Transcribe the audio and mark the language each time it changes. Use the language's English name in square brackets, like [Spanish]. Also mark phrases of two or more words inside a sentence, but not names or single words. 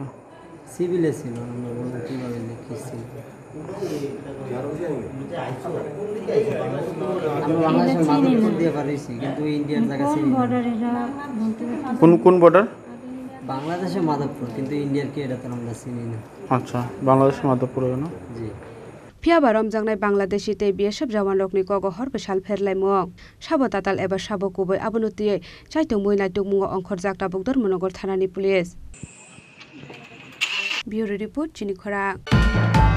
[Bangla] সিভিলে ছিল আমরা বলতে কীভাবে লিখেছি আমরা বাংলাদেশের মাধবপুর দিয়ে পারিছি কিন্তু ইন্ডিয়ার জায়গা চিনি কোন বর্ডার বাংলাদেশের মাধবপুর কিন্তু ইন্ডিয়ার কি এটা তো আমরা চিনি না আচ্ছা বাংলাদেশের মাধবপুর না জি [Kok Borok] Phiaba romjangnai Bangladeshi te BSF jawan rokni kogo horbe sal pherlai mong sabo tatal eba sabo kuboi abonutiye chaitong moi naituk mungo ongkhor jakta bugdor monogor thanani police Bureau Report Chini Khora